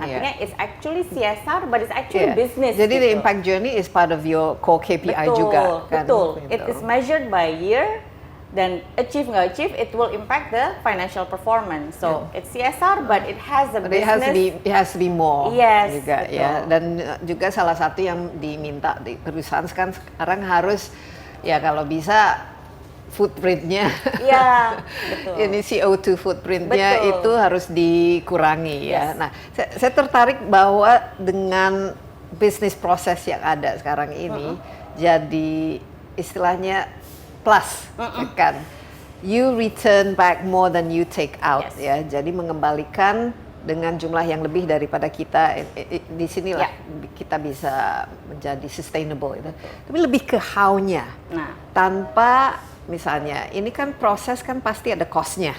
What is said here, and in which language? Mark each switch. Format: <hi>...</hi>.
<id>Artinya</id> <en>it's actually CSR, but it's actually business.</en> <id>Jadi gitu.</id> <en>The Impact Journey is part of your core KPI</en> <id>juga kan? Betul.</id> <en>It is measured by year,</en> <id>dan</id> <en>achieve</en> <id>nggak</id> <en>achieve, it will impact the financial performance. So it's CSR, but it has a business. It has to be more. Yes,</en> <id>juga betul. ya. Dan juga salah satu yang diminta di perusahaan sekarang harus ya kalau bisa footprintnya. Iya, betul. Ini CO2 footprintnya Betul. itu harus dikurangi ya.</id> <en>Yes.</en> <id>Nah, saya tertarik bahwa dengan bisnis proses yang ada sekarang ini jadi istilahnya plus, kan?</id> <en>You return back more than you take out, Yes.</en> <id>ya. Jadi mengembalikan dengan jumlah yang lebih daripada kita. Di sinilah kita bisa menjadi sustainable itu. Tapi lebih ke how-nya. Nah, Tanpa misalnya ini kan proses kan pasti ada cost-nya.</id>